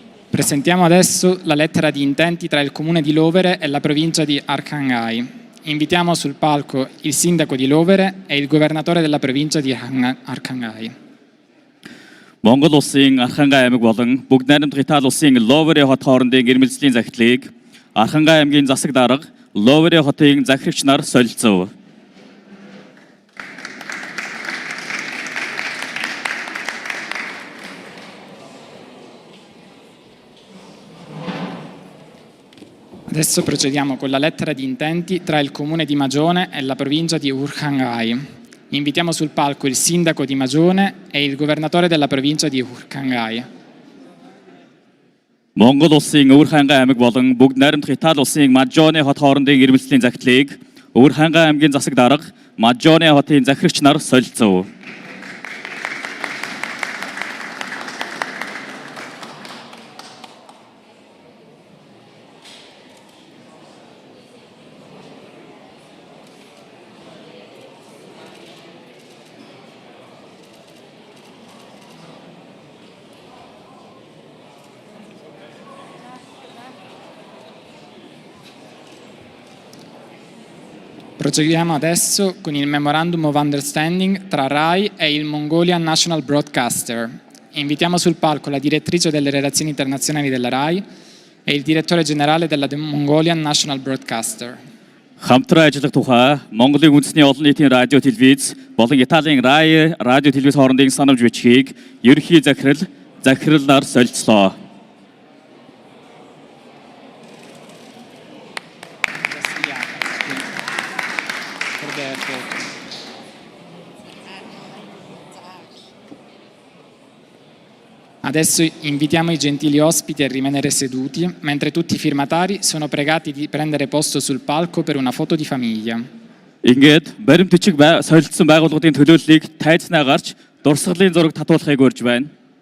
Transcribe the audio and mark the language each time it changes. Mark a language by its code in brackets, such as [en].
[it] Presentiamo adesso la lettera di intenti tra il Comune di Lovere e la provincia di Arkhangai. Invitiamo sul palco il sindaco di Lovere e il governatore della provincia di Arkhangai. [mn] Монгол улсын Архангай аймаг болон бүгд найрамдах Итали улсын Ловере хот хоорондын ирмэлцлийн захидлыг Архангай аймгийн засаг дарга Ловере хотын захирагч нар солилцов. [it] Adesso procediamo con la lettera di intenti tra il Comune di Magione e la provincia di Arkhangai. Invitiamo sul palco il sindaco di Magione e il governatore della provincia di Arkhangai. [mn] Монгол улсын Arkhangai аймаг болон бүгд найрамдах Итали улсын Magione хот хоорондын ирмэлцлийн захидлыг Arkhangai аймгийн засаг дарга Magione хотын захирагч нар солилцов. [it] Procediamo adesso con il Memorandum of Understanding tra RAI e il Mongolian National Broadcaster. Invitiamo sul palco la direttrice delle relazioni internazionali della RAI e il direttore generale della Mongolian National Broadcaster. [mn] Хамтран ажиллах тухай Монголын үндэсний олон нийтийн радио телевиз болон Италийн радио телевиз хоорондын санамж бичгийг ерөнхий захиралаар солилцлоо. [it] Adesso invitiamo i gentili ospiti a rimanere seduti, mentre tutti i firmatari sono pregati di prendere posto sul palco per una foto di famiglia. [mn] Ингээд баримт бичиг солилцсон байгууллагын төлөөллийг тайзнаа гарч дурсгалын зураг татуулахыг урьж байна.